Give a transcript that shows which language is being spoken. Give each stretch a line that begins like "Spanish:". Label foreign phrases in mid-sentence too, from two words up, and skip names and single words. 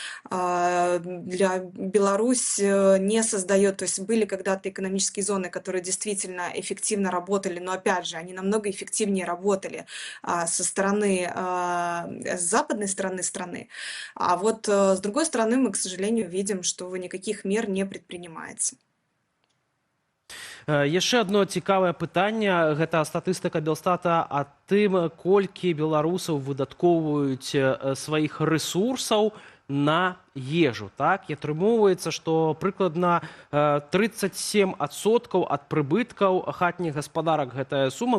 Russian: Для Беларусь не создает, то есть были когда-то экономические зоны, которые действительно эффективно работали, но опять же, они намного эффективнее работали со стороны, с западной стороны страны. А вот с другой стороны мы, к сожалению, видим, что никаких мер не предпринимается.
Belarusian: Яшчэ одно цікавае пытанне, гэта статыстыка Белстата о тым, колькі беларусаў выдаткоўваюць сваіх рэсурсаў на ежу, так? І атрымоўваецца, што прыкладна 37% ад прыбыткаў хатніх гаспадарак гэтая сума.